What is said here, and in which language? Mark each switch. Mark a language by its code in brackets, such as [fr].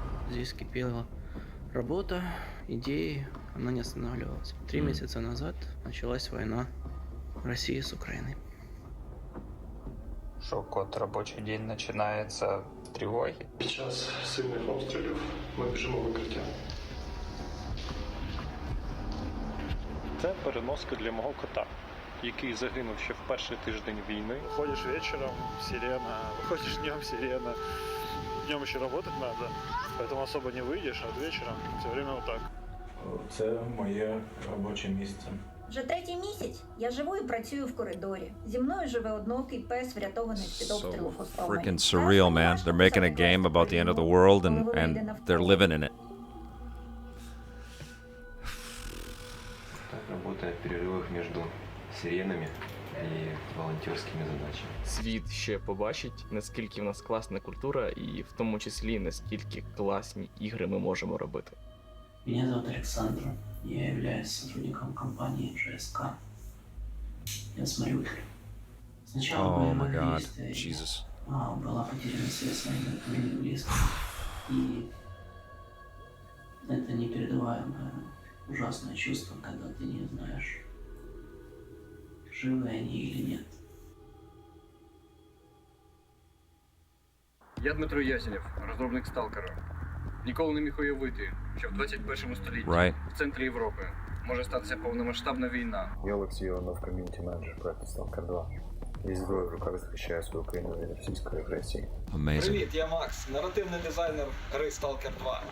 [ru] Здесь кипела работа, идеи, она не останавливалась. 3 месяца назад началась война России с Украиной. [uk] Шок от робочий день починається з тривоги. Під час сильних обстрілів ми біжимо в укриття. Це переноска для мого кота, який загинув ще в перший тиждень війни. Ходиш вечором, сирена, [ru] выходишь днем, [uk] сирена. [ru] Днем еще работать надо, поэтому особо не выйдешь, а вечером все время вот так. [uk] Це моє робоче місце. Вже 3-й місяць я живу і працюю в коридорі. Зі мною живе одноокий пес, врятований з-під обстрілу Хостомель. [en] Freaking surreal, man. They're making a game about the end of the world and they're living in it. [ru] Так работает в перерывах между сиренами [uk] і волонтерськими задачами. Світ ще побачить, наскільки в нас класна культура і в тому числі наскільки класні ігри ми можемо робити. [ru] Меня зовут Александр. Я являюсь сотрудником компании GSK. Я с Мариуполя. Сначала боевое действие была потеряна связь с моими близкими. И это непередаваемое ужасное чувство, когда ты не знаешь, живы они или нет. [uk] Я Дмитро Ясенєв, розробник Сталкера. Ніколи не міг уявити, що в 21 столітті в центрі Європи може статися повномасштабна війна. Я Олексій Іванов, ком'юніті-менеджер проекту Stalker 2. Із зброєю в руках захищаю свою країну від російської агресії. Привіт, я Макс, наративний дизайнер гри Stalker 2.